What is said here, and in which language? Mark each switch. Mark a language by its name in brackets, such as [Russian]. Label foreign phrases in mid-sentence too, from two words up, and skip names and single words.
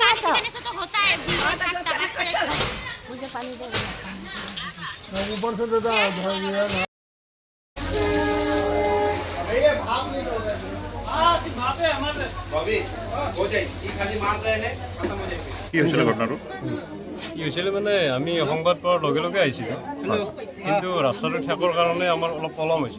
[Hindi] से तो होता है मुझे पानी दे ऊपर से देता है [Assamese] কি হৈছিলে ঘটনাটো? কি হৈছিলে মানে আমি সংবাদ পোৱাৰ লগে লগে আহিছিলোঁ, কিন্তু ৰাস্তাটো ঠেকৰ কাৰণে আমাৰ অলপ পলম হৈছে।